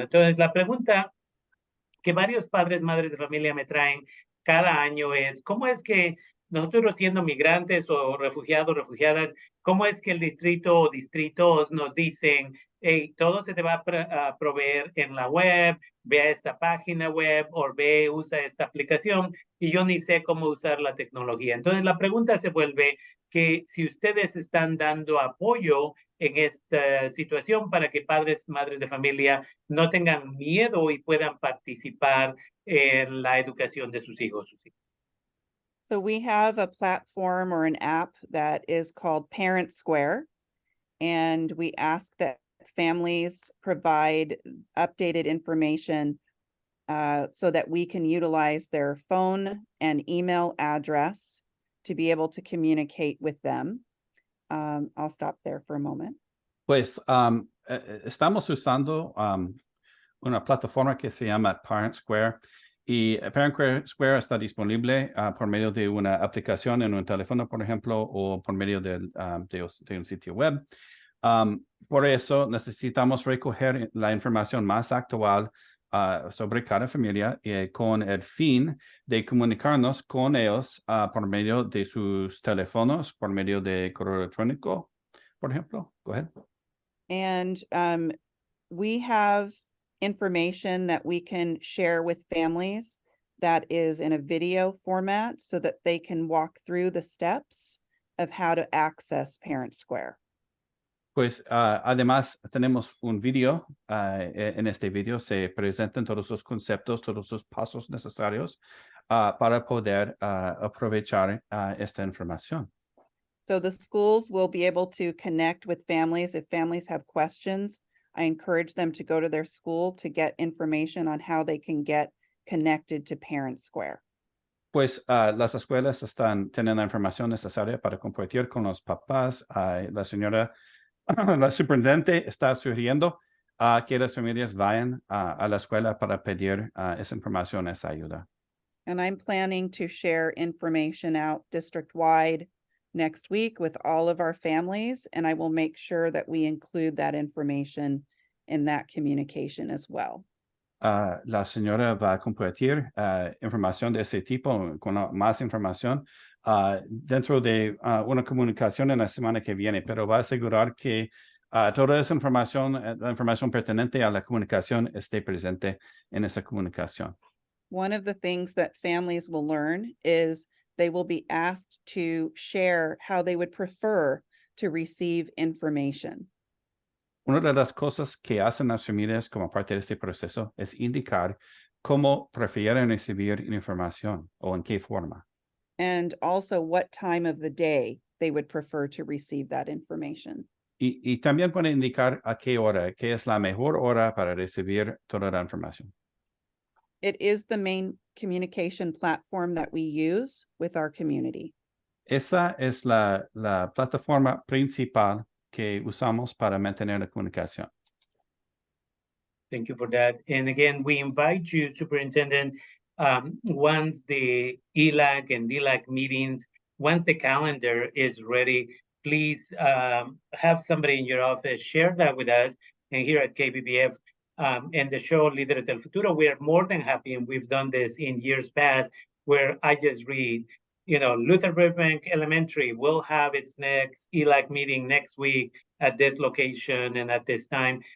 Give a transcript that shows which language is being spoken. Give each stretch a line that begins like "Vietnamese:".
Spanish: Entonces, la pregunta que varios padres, madres de familia me traen cada año es, ¿cómo es que nosotros siendo migrantes o refugiados, refugiadas, cómo es que el distrito o distritos nos dicen, hey, todo se te va a proveer en la web, ve a esta página web o ve, usa esta aplicación y yo ni sé cómo usar la tecnología? Entonces la pregunta se vuelve que si ustedes están dando apoyo en esta situación para que padres, madres de familia no tengan miedo y puedan participar en la educación de sus hijos.
English: So we have a platform or an app that is called Parent Square, and we ask that families provide updated information so that we can utilize their phone and email address to be able to communicate with them. I'll stop there for a moment.
Spanish: Pues estamos usando una plataforma que se llama Parent Square. Y Parent Square está disponible por medio de una aplicación en un teléfono, por ejemplo, o por medio de un sitio web. Por eso necesitamos recoger la información más actual sobre cada familia con el fin de comunicarnos con ellos por medio de sus teléfonos, por medio de correo electrónico, por ejemplo.
English: Go ahead. And we have information that we can share with families that is in a video format so that they can walk through the steps of how to access Parent Square.
Spanish: Pues además tenemos un video. En este video se presentan todos los conceptos, todos los pasos necesarios para poder aprovechar esta información.
English: So the schools will be able to connect with families. If families have questions, I encourage them to go to their school to get information on how they can get connected to Parent Square.
Spanish: Pues las escuelas tienen la información necesaria para compartir con los papás. La superintendente está sugiriendo que las familias vayan a la escuela para pedir esa información, esa ayuda.
English: And I'm planning to share information out district-wide next week with all of our families, and I will make sure that we include that information in that communication as well.
Spanish: La señora va a compartir información de ese tipo, con más información dentro de una comunicación en la semana que viene, pero va a asegurar que toda esa información, la información pertinente a la comunicación esté presente en esa comunicación.
English: One of the things that families will learn is they will be asked to share how they would prefer to receive information.
Spanish: Una de las cosas que hacen las familias como parte de este proceso es indicar cómo prefieren recibir información o en qué forma.
English: And also what time of the day they would prefer to receive that information.
Spanish: Y también puede indicar a qué hora, qué es la mejor hora para recibir toda la información.
English: It is the main communication platform that we use with our community.
Spanish: Esa es la plataforma principal que usamos para mantener la comunicación.
English: Thank you for that. And again, we invite you, Superintendent, once the ELAC and DELAC meetings, once the calendar is ready, please have somebody in your office share that with us. And here at KBBF and the show Líderes del Futuro, we are more than happy, and we've done this in years past, where I just read, you know, Luther Burbank Elementary will have its next ELAC meeting next week at this location and at this time.